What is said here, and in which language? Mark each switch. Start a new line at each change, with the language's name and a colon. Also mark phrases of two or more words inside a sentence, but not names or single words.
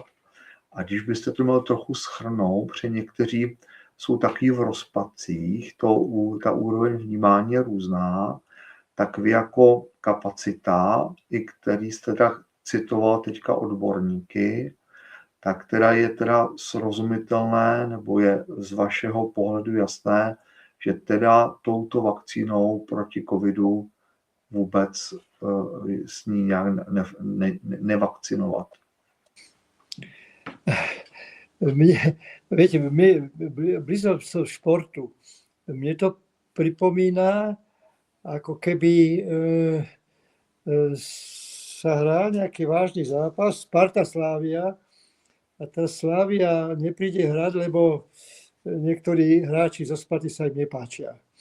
Czech: A když byste to měl trochu shrnout, protože někteří jsou taky v rozpadcích, ta úroveň vnímání je různá, tak vy jako kapacita, i který jste teda citoval teďka odborníky, tak teda je teda srozumitelné, nebo je z vašeho pohledu jasné, že teda touto vakcínou proti covidu vůbec s ní nějak nevakcinovat.
Slovak: Viete, blízko športu. Mne to pripomína, ako keby sa hral nejaký vážny zápas, Sparta Slavia, a tá Slavia nepríde hrať, lebo niektorí hráči zo Sparty sa im nepáčia.